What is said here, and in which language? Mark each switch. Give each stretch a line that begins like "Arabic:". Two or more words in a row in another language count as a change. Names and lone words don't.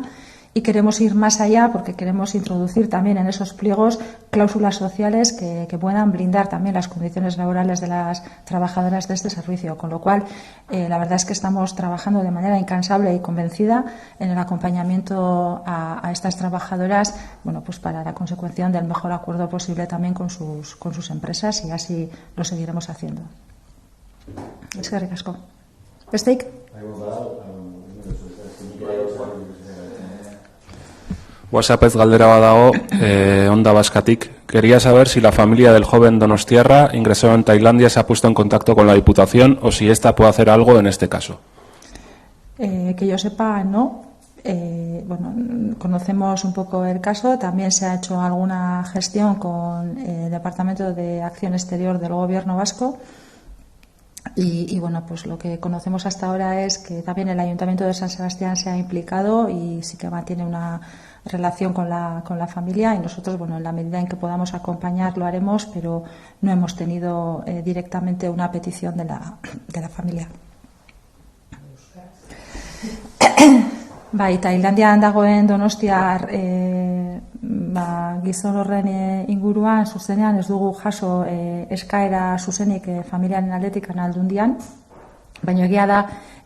Spanish: Y queremos ir más allá porque queremos introducir también en esos pliegos cláusulas sociales que puedan blindar también las condiciones laborales de las trabajadoras de este servicio. Con lo cual, la verdad es que estamos trabajando de manera incansable y convencida en el acompañamiento a estas trabajadoras, pues para la consecución del mejor acuerdo posible también con sus empresas, y así lo seguiremos haciendo.
Basque: Eskerrik asko. Besteik? WhatsAppez galdera badago, Onda Baskatik.
Spanish: Quería saber si la familia del joven donostiarra ingresó en Tailandia se ha puesto en contacto con la Diputación o si ésta puede hacer algo en este caso. Que yo sepa, no. Conocemos un poco el caso. También se ha hecho alguna gestión con el Departamento de Acción Exterior del Gobierno vasco. Y pues lo que conocemos hasta ahora es que también el Ayuntamiento de San Sebastián se ha implicado y sí que mantiene una relación con la familia, y nosotros, en la medida en que podamos acompañar lo haremos, pero no hemos tenido directamente una petición de la familia.
Basque: Bai, Tailandian dagoen donostiar gizon horren inguruan zuzenean ez dugu jaso eskaera zuzenik familiaren aldetik Aldundian, baina egia da